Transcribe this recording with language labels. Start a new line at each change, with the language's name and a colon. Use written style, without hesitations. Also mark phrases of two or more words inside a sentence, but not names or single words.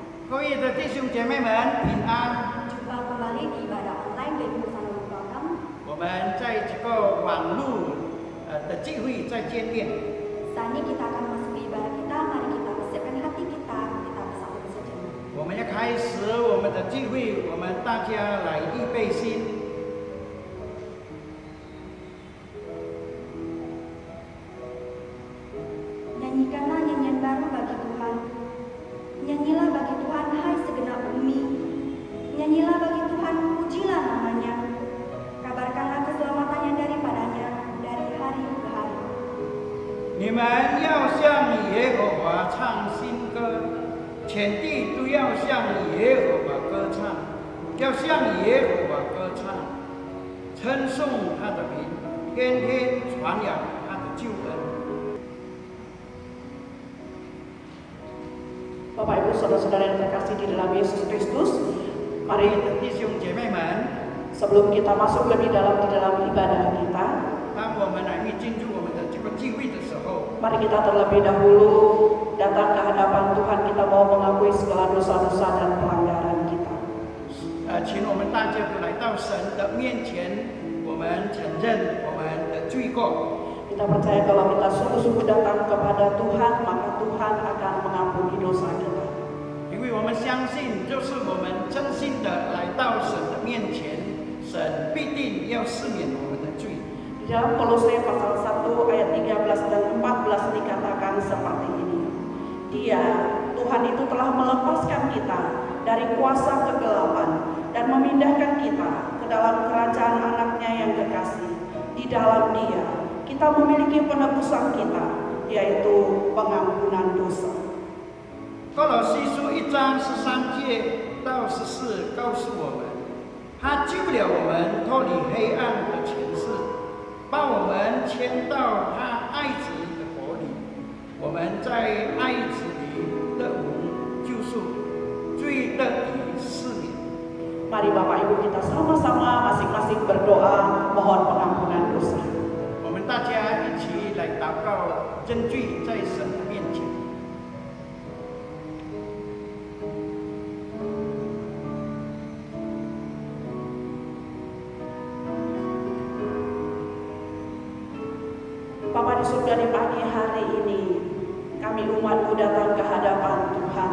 Chinese: 各位的弟兄姐妹们平安。
Indonesian: Jumpa kembali di ibadah online dari Nusantara Program.
Chinese: 我们在这个网络的聚会再见面。
Indonesian: Saat ini kita akan masuk ke ibadah kita. Mari kita persiapkan hati kita. Kita bersatu sejenak.
Chinese: 我们要开始我们的聚会，我们大家来预备心。
Indonesian: Nyanyikanlah nyanyian baru bagi Tuhan. Nyanyilah bagi Tuhan, hai segenap bumi. Nyanyilah bagi Tuhan, pujilah namanya. Kabarkanlah keselamatannya daripadanya dari hari ke hari.
Chinese: 你们要向耶和华唱新歌，全地都要向耶和华歌唱，要向耶和华歌唱，称颂他的名，天天传扬他的救恩。
Indonesian: Bapak Ibu Saudara-saudara yang terkasih di dalam Yesus Kristus, mari
Chinese: 弟兄姐妹们，
Indonesian: sebelum kita masuk lebih dalam di dalam ibadah kita,
Chinese: 当我们来进入我们的这个聚会的时候，
Indonesian: mari kita terlebih dahulu datang ke hadapan Tuhan. Kita mau mengakui segala dosa-dosa dan pelanggaran kita.
Chinese: 请我们大家都来到神的面前，我们承认我们的罪过。
Indonesian: Kita percaya kalau kita sungguh-sungguh datang kepada Tuhan, maka Tuhan akan mengampuni dosa kita.
Chinese: 因为我们相信，就是我们真心的来到神的面前，神必定要赦免我们的罪。
Indonesian: Di dalam Kolose pasal 1 ayat 13 dan 14 dikatakan seperti ini. Dia, Tuhan itu telah melepaskan kita dari kuasa kegelapan dan memindahkan kita ke dalam kerajaan anaknya yang kekasih. Di dalam Dia, kita memiliki penebusan kita, yaitu pengampunan dosa.
Chinese: 歌罗西书1章13节到14告诉我们，他救了我们脱离黑暗的权势，把我们牵到他爱子的国里。我们在爱子里得蒙救赎，罪得以赦免。
Indonesian: Mari Bapak Ibu kita sama-sama masing-masing berdoa mohon pengampunan dosa.
Chinese: 我们大家一起来祷告，真罪在神的面前。
Indonesian: Bapa di surga, di pagi hari ini kami umat-Mu datang ke hadapan Tuhan.